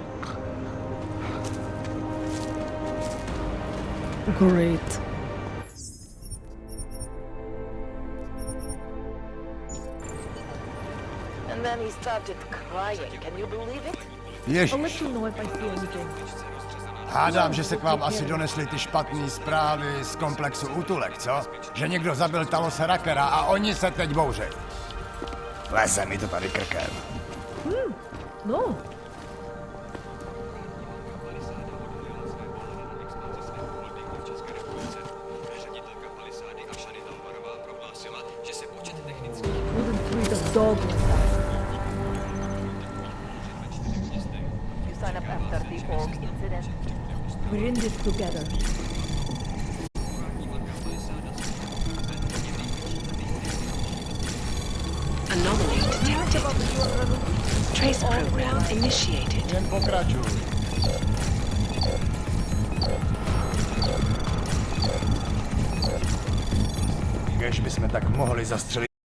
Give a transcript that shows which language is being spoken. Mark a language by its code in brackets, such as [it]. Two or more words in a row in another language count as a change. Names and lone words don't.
[en] Great. And then he started crying. Can you believe it? I'll let you know if I see anything. [cs] Hádám, že se k vám asi donesly ty špatné zprávy z komplexu útulek, co? Že někdo zabil Talose Rakera a oni se teď bouří. Leze mi to tady krkem. No. [en] Wouldn't treat a dog like that. You sign up after the org incident. We're in this together. Anomaly detected. Trace program initiated. [cs] Jen pokračuj. Kež bychom tak mohli zastřelit.